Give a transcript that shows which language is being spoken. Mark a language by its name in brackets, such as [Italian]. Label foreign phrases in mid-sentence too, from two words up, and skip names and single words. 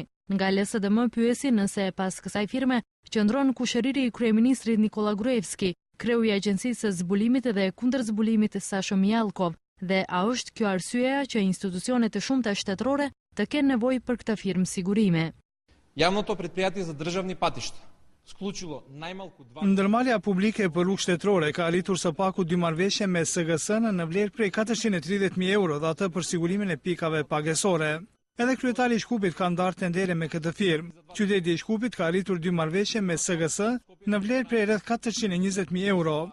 [Albanian] Nga LSDM pyesin nëse pas kësaj firme qëndron kushëriri i kryeministrit Nikola Gruevski, kreu i Agjencisë së Zbulimit dhe Kundërzbulimit Sasho Mjalkov, dhe a është kjo arsyeja që institucionet të shumta shtetërore të kenë nevojë për këtë firmë sigurime. [Macedonian] Javното предприятие за държавни пътища сключило най-малко 2. [Albanian] Ndërmarrja publike për rrugë shtetërore ka arritur së paku 2 marrëveshje me SGS-n në vlerë prej 430.000 euro dhe atë për sigurimin e pikave pagesore. Edhe kryetari i Shkupit ka ndarë tendere me këtë firmë. Qyteti i Shkupit ka arritur 2 marrëveshje me SGS në vlerë prej rreth 420.000 euro.